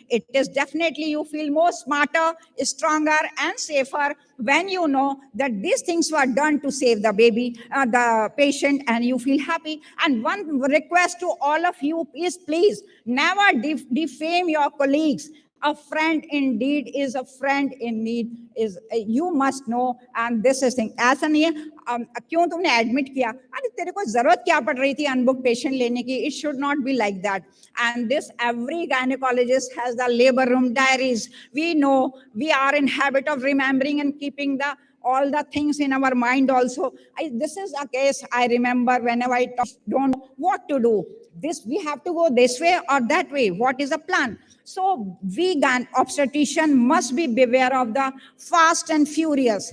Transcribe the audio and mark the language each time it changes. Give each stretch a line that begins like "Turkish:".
English: It is definitely you feel more smarter, stronger, and safer when you know that these things were done to save the baby, the patient, and you feel happy. And one request to all of you is, please never defame your colleagues. A friend indeed is a friend in need, is you must know. And this is thing,
Hindi: ऐसा नहीं है क्यों तुमने admit किया, अरे तेरे को जरूरत क्या पड़ रही थी अनबुक पेशेंट लेने की.
English: It should not be like that. And this, every gynecologist has the labor room diaries. We know, we are in habit of remembering and keeping the all the things in our mind also. This is a case I remember whenever I don't know what to do. This, we have to go this way or that way. What is the plan? So vegan obstetrician must be beware of the fast and furious.